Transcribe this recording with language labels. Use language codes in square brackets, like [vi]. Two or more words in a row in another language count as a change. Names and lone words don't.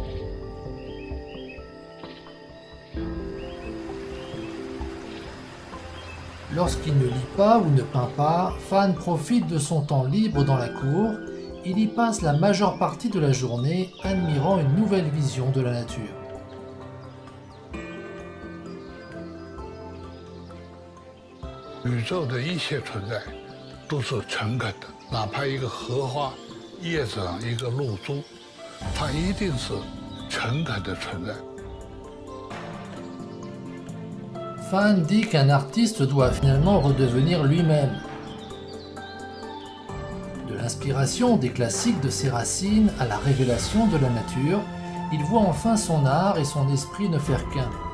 [fr] Lorsqu'il ne lit pas ou ne peint pas, Fan profite de son temps libre dans la cour. Il y passe la majeure partie de la journée admirant une nouvelle vision de la nature. L'univers de [zh] 一切存在都是诚恳的，哪怕一个荷花叶子上一个露珠，它一定是诚恳的存在。 [fr] Fan dit qu'un artiste doit finalement redevenir lui-même. De l'inspiration des classiques de ses racines à la révélation de la nature, il voit enfin son art et son esprit ne faire qu'un.